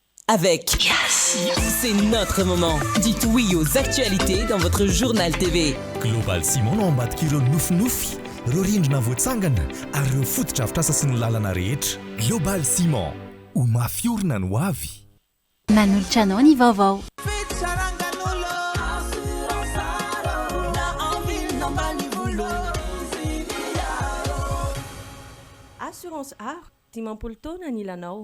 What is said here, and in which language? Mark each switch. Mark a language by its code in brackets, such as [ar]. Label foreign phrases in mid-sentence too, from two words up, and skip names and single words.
[fr] avec C'est notre moment. Dites oui aux actualités dans votre journal TV. [mg] Global Simon ambadik'ireo nofinofi, ireo rindrina voatsangana ary ireo fotodrafitrasa sy ny lalana rehetra. Global Simon, ho mafiorina no avy. Manolotra anao ny vaovao. Assurance art, dimampolo taona ny ilanao.